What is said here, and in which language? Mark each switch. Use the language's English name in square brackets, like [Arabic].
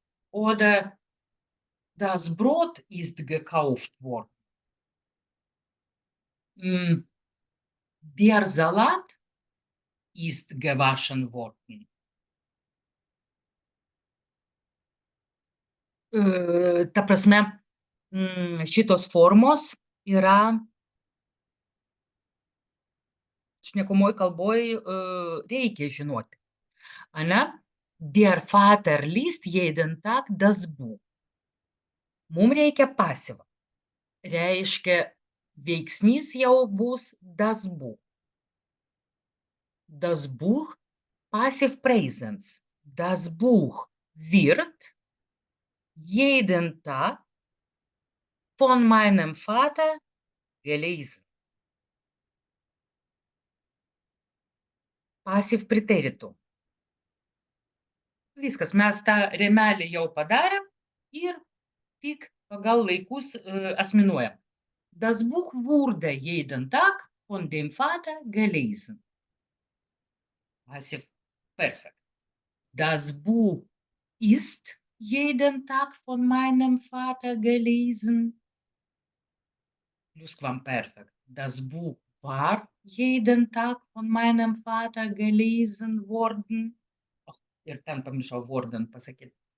[German] Oder das Brot ist gekauft worden. Der Salat ist gewaschen worden. [Lithuanian] Ta prasme, šitos formos yra šnekamoj kalboj reikia žinoti. [German] Der Vater liest jeden Tag das Buch. [Lithuanian] Mums reikia pasyvą. Reiškia, veiksnys jau bus [German] das Buch. Das Buch, passive presens. Das Buch wird jeden Tag von meinem Vater gelesen. Passive preteritum. [Lithuanian] Viskas, mes tą rėmelį jau padarėm ir tik pagal laikus asmenuojam. [German] Das Buch wurde jeden Tag von dem Vater gelesen. Passive perfect. Das Buch ist jeden Tag von meinem Vater gelesen. Plusquamperfekt. Das Buch war jeden Tag von meinem Vater gelesen worden. [Lithuanian] Ir ten pamiršau worden pasakyti.